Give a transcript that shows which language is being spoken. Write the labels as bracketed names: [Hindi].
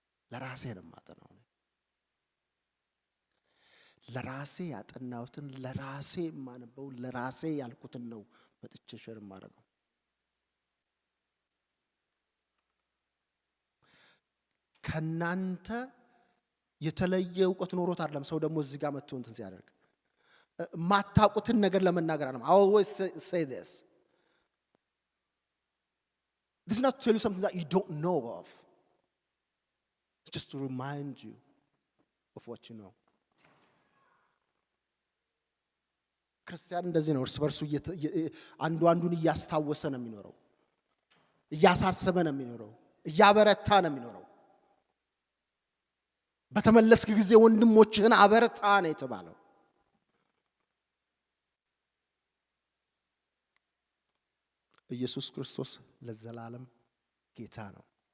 [Amharic] ለራሴ ነው ማጠናው። ለራሴ ያጠናውትን ለራሴ ማነበው ለራሴ ያልኩትን ነው መጥቼ ሼር ማድረገው። ከናንተ የተለየ ዕውቀት ኖሮት አይደለም ሰው ደግሞ እዚህ ጋር መጥቶ እንትን ሲያደርግ ማታውቁትን ነገር ለመናገር አይደለም። [English] I always say this. This is not to tell you something that you don't know of. It's just to remind you of what you know. [Amharic] ክርስቲያን እንደዚህ ነው። እርስ በርሱ አንዱን እያስታወሰ ነው የሚኖረው፣ እያሳሰበ ነው የሚኖረው፣ እያበረታ ነው የሚኖረው። በተመለስክ ጊዜ ወንድሞችህን አበርታ ነው የተባለው። ኢየሱስ ክርስቶስ ለዘላለም ጌታ ነው።